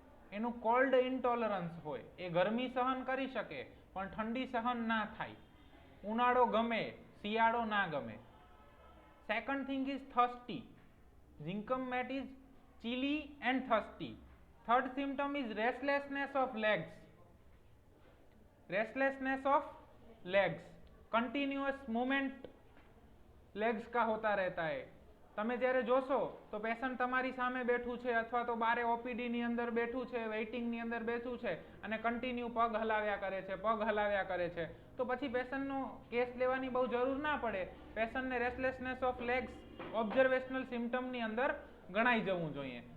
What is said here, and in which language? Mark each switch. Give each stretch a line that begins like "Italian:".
Gujarati: એનું cold intolerance હોય, એ ગરમી સહન કરી શકે પણ ઠંડી સહન ના થાય. ઉનાળો ગમે, શિયાળો ના ગમે.
English: Second thing is thirsty. જિંકમ મેટ ઇઝ chilly and thirsty. Third symptom is restlessness of legs. Restlessness of legs. Continuous movement legs
Hindi: का होता रहता है.
Gujarati: તમે જ્યારે જોશો તો પેશન્ટ તમારી સામે બેઠું છે અથવા તો બારે ઓપીડી ની અંદર બેઠું છે, વેઇટિંગ ની અંદર બેઠું છે અને કન્ટિન્યુ પગ હલાવ્યા કરે છે, તો પછી પેશન્ટનો કેસ લેવાની બહુ જરૂર ના પડે. પેશન્ટને
English: restlessness of legs
Gujarati: ઓબ્ઝર્વેશનલ સિમ્ટમની અંદર ગણાઈ જવું જોઈએ.